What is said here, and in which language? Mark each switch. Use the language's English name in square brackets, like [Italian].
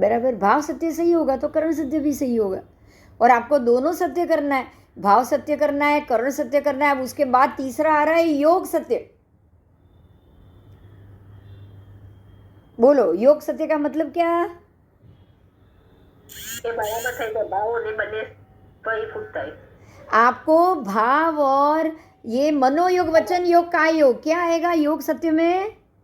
[Hindi] बराबर, भाव सत्य सही होगा तो करण सत्य भी सही होगा। और आपको दोनों सत्य करना है, भाव सत्य करना है, करण सत्य करना है। अब उसके बाद तीसरा आ रहा है योग सत्य। बोलो, योग सत्य का मतलब क्या? [Gujarati] એ બરાબર થઈ જાય ભાવો ને બંને પરિપૂર્ણ થાય। [Hindi] आपको भाव और ये मनोयोग वचन योग का योग क्या आएगा योग सत्य में?